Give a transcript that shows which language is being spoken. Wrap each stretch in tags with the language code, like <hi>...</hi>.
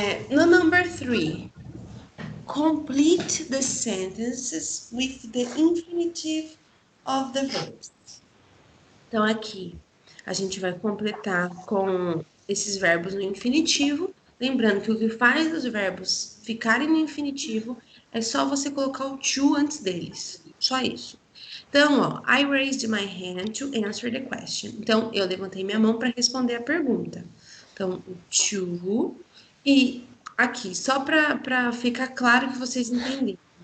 <en>No number 3, complete the sentences with the infinitive of the verbs.</en> <pt>Então, aqui, a gente vai completar com esses verbos no infinitivo, lembrando que o que faz os verbos ficarem no infinitivo é só você colocar o to antes deles, só isso. Então, ó,</pt> <en>I raised my hand to answer the question.</en> <pt>Então, eu levantei minha mão para responder a pergunta. Então, o to, e aqui, só para ficar claro que vocês entenderam.</pt>